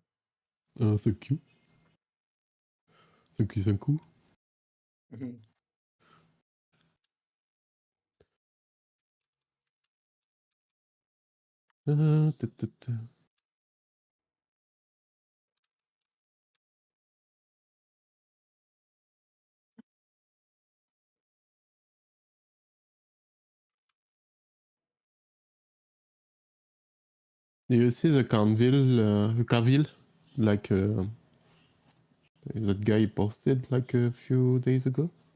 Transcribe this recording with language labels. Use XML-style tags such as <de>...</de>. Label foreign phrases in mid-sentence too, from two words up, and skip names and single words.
<en>Thank you. Thank you, thank you. Mhm. Da, da, da. Do you see the Carville, like that guy posted like a few days ago?</en>